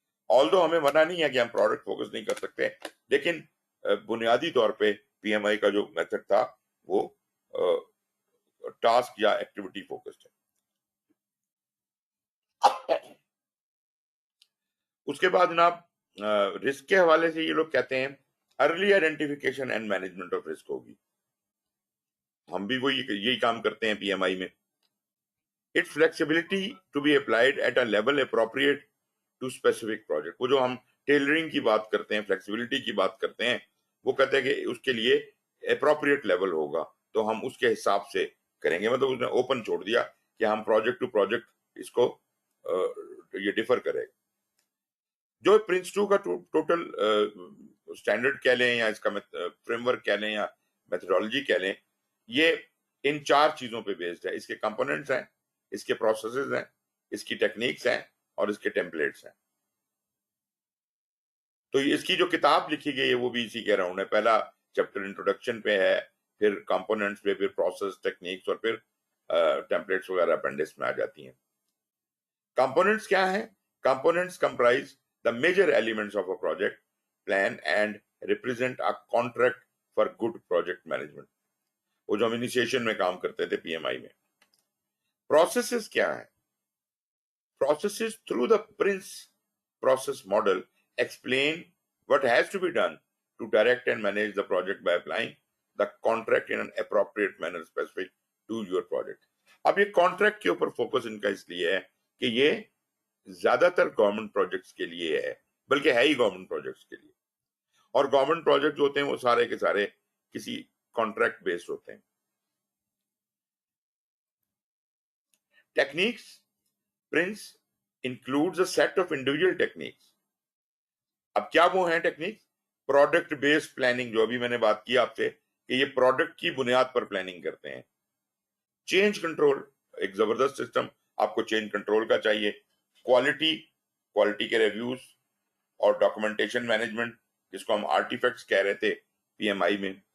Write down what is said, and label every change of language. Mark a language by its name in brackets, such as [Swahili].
[Urdu] آلدو ہمیں منع نہیں ہے کہ ہم پروڈکٹ فوکس نہیں کر سکتے، لیکن بنیادی طور پہ پی ایم آئی کا جو میتھڈ تھا وہ ٹاسک یا ایکٹیویٹی فوکسڈ ہے. اس کے بعد جناب رسک کے حوالے سے یہ لوگ کہتے ہیں [English] early identification and management of risk [Urdu] ہوگی. ہم بھی وہی یہی کام کرتے ہیں پی ایم آئی میں. [English] Its flexibility to be applied at a level appropriate to specific project. [Urdu] وہ جو ہم ٹیلرنگ کی بات کرتے ہیں، فلیکسیبلٹی کی بات کرتے ہیں، وہ کہتے ہیں کہ اس کے لیے اپروپریٹ لیول ہوگا، تو ہم اس کے حساب سے کریں گے. مطلب اس نے اوپن چھوڑ دیا کہ ہم پروجیکٹ ٹو پروجیکٹ اس کو یہ ڈیفر کرے گا. جو پرنس 2 کا ٹوٹل اسٹینڈرڈ کہہ لیں یا اس کا فریم ورک کہہ لیں یا میتھڈالوجی کہہ لیں، یہ ان 4 چیزوں پہ بیسڈ ہے. اس کے کمپوننٹس ہیں، اس کے پروسیسز ہیں، اس کی ٹیکنیکس ہیں، اور اس کے ٹیمپلیٹس ہیں. تو اس کی جو کتاب لکھی گئی ہے وہ بھی اسی کے اراؤنڈ ہے. پہلا چیپٹر انٹروڈکشن پہ ہے، پھر کمپوننٹس پہ، پھر پروسیس، ٹیکنیکس، اور پھر ٹیمپلیٹس وغیرہ اپینڈکس میں آ جاتی ہیں. کمپوننٹس کیا ہیں؟ Components comprise [English] the major elements of a project plan and represent a contract for good project management. [Urdu] وہ جو ہم انیشیشن میں کام کرتے تھے پی ایم آئی میں. پروسیسز کیا ہیں؟ [English] Processes through the Prince process model explain what has to be done to direct and manage the project by applying the contract in an appropriate manner specific to your project. [Urdu] اب یہ contract کے اوپر focus ان کا اس لیے ہے کہ یہ زیادہ تر گورنمنٹ پروجیکٹس کے لیے ہے، بلکہ ہے ہی گورنمنٹ پروجیکٹس کے لیے. اور گورنمنٹ پروجیکٹ جو ہوتے ہیں وہ سارے کے سارے کسی کانٹریکٹ بیسڈ ہوتے ہیں. [English] Techniques prince includes a set of individual techniques. [Urdu] اب کیا وہ ہیں ٹیکنیکس؟ پروڈکٹ بیسڈ پلاننگ، جو ابھی میں نے بات کی آپ سے کہ یہ پروڈکٹ کی بنیاد پر پلاننگ کرتے ہیں. چینج کنٹرول، ایک زبردست سسٹم آپ کو چینج کنٹرول کا چاہیے. کوالٹی کے ریویوز اور ڈاکومنٹیشن مینجمنٹ، جس کو ہم آرٹیفیکٹس کہہ رہے تھے پی ایم آئی میں.